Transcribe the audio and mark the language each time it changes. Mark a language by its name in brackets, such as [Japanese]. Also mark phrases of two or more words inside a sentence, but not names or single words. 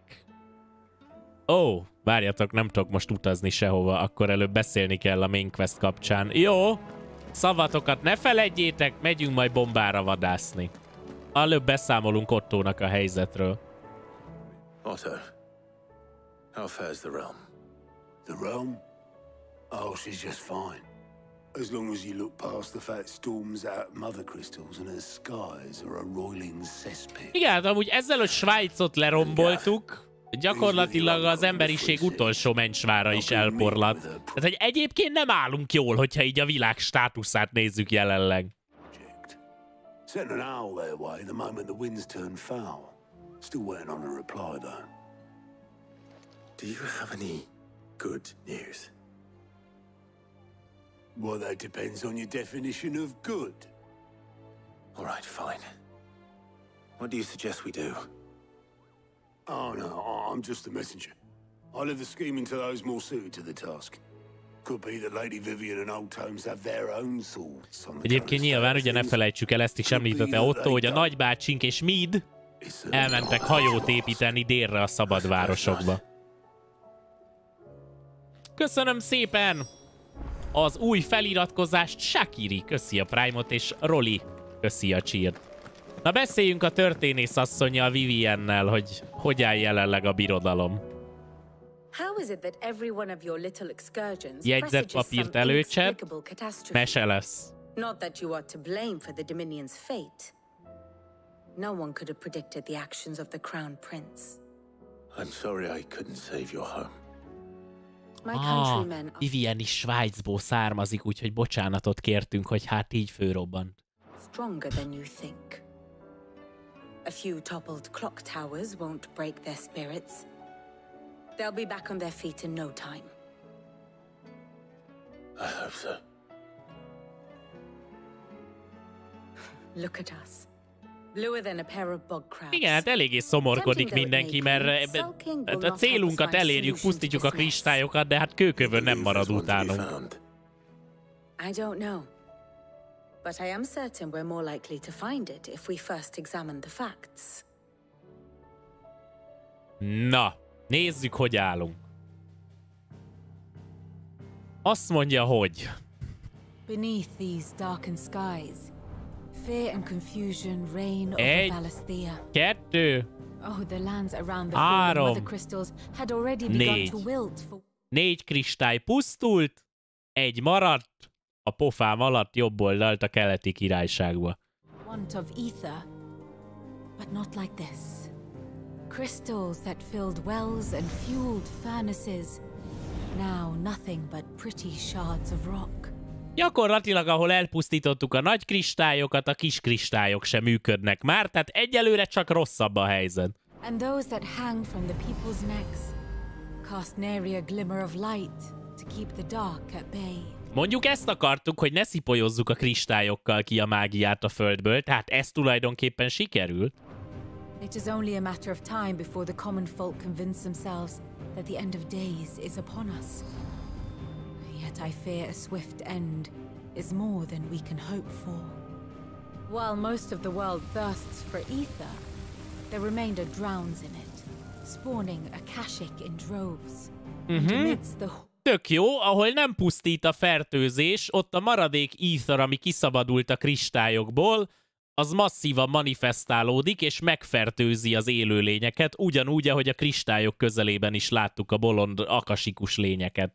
[Hungarian] Ó, várjatok, nem tudok most utazni sehova, akkor előbb beszélni kell a [English] main quest [Hungarian] kapcsán. Jó, szavatokat ne feledjétek, megyünk majd bombára vadászni. Előbb beszámolunk Ottónak a helyzetről. [English] Otto, how fares the realm? The realm? Oh, she's just fine. As long as you look past the fact storms out mother crystals and her skies are a roiling cesspit. [Hungarian] Igen, amúgy ezzel, hogy Svájcot leromboltuk, gyakorlatilag az emberiség utolsó mencsvára is elporlat. Tehát, hogy egyébként nem állunk jól, hogyha így a világ státuszát nézzük jelenleg. [English] Sent an owl their way the moment the winds turned foul. Still waiting on a reply though. Do you have any good news? Well, that depends on your definition of good. All right, fine. What do you suggest we do? Oh no, I'm just a messenger. I'll leave the scheming to those more suited to the task. Could be that Lady Vivian and Old Tomes have their own thoughts on the [Hungarian] Egyébként nyilván ugye ne felejtsük el, ezt is említette Otto, hogy a nagybácsink és Mid elmentek hajót építeni délre a szabad városokba. Köszönöm szépen az új feliratkozást, Shakiri, köszi a Prime-ot, és Roli, köszi a cheert. Na beszéljünk a történész asszonnyal, Viviennel, hogy áll jelenleg a birodalom. Jegyzetpapírt előcsed, mese lesz. [English] I'm sorry I couldn't save your home. [Hungarian] Vivien is Svájcból származik, úgyhogy bocsánatot kértünk, hogy hát így fölrobbant. [English] Stronger than you think. A few toppled clock towers won't break their spirits. They'll be back on their feet in no time. I hope so. Look at us. Bluer than a pair of bog crabs. [Hungarian] Igen, hát eléggé szomorkodik mindenki, mert a célunkat elérjük, pusztítjuk a kristályokat, de hát kőkövön nem marad utánunk. [English] I don't know. But I am certain we're more likely to find it if we first examine the facts. [Hungarian] Na, nézzük, hogy állunk. Azt mondja, hogy... [English] Beneath these darkened skies, fear and confusion reign over Valisthea. [Hungarian] 1, 2, 3, 4. 4 kristály pusztult, 1 maradt, a pofám alatt jobb oldalt a keleti királyságba. [English] Crystals that filled wells and fueled furnaces. Now nothing but pretty shards of rock. [Hungarian] Gyakorlatilag, ahol elpusztítottuk a nagy kristályokat, a kis kristályok sem működnek már, tehát egyelőre csak rosszabb a helyzet. [English] And those that hang from the people's necks cast nary a glimmer of light to keep the dark at bay. [Hungarian] Mondjuk ezt akartuk, hogy ne szipolyozzuk a kristályokkal ki a mágiát a földből, tehát ez tulajdonképpen sikerült. [English] It is only a matter of time before the common folk convince themselves that the end of days is upon us. Yet I fear a swift end is more than we can hope for. While most of the world thirsts for ether, the remainder drowns in it, spawning akashic in droves. And amidst the... [Hungarian] Tök jó, ahol nem pusztít a fertőzés, ott a maradék ether, ami kiszabadult a kristályokból, az masszívan manifestálódik, és megfertőzi az élőlényeket, ugyanúgy, ahogy a kristályok közelében is láttuk a bolond akasikus lényeket.